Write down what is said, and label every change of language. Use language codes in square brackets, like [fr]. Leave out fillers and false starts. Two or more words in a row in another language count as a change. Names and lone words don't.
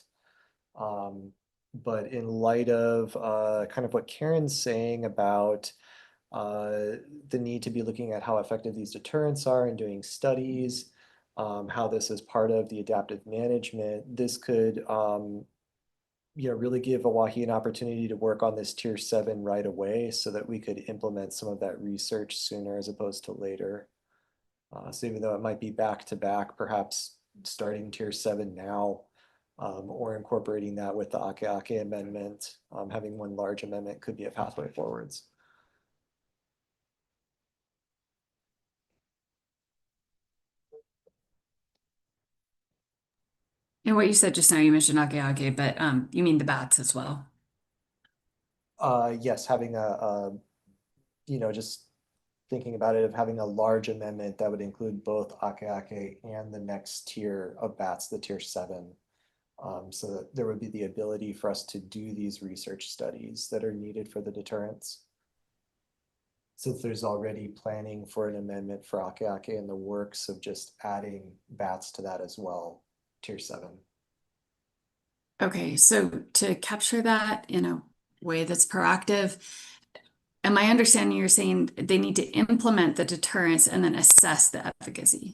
[en] But in light of kind of what Karen's saying about the need to be looking at how effective these deterrents are and doing studies, how this is part of the adaptive management, this could you know, really give Hawaii an opportunity to work on this tier 7 right away so that we could implement some of that research sooner as opposed to later. So even though it might be back to back, perhaps starting tier 7 now, or incorporating that with the ʻAKEʻakē amendment, having one large amendment could be a pathway forwards. And what you said just now, you mentioned ʻAKEʻakē, but you mean the bats as well? Yes, having you know, just thinking about it, of having a large amendment that would include both ʻAKEʻakē and the next tier of bats, the tier 7. So that there would be the ability for us to do these research studies that are needed for the deterrence. Since there's already planning for an amendment for ʻAKEʻakē in the works of just adding bats to that as well, tier 7. Okay, so to capture that in a way that's proactive, am I understanding you're saying they need to implement the deterrence and then assess the efficacy?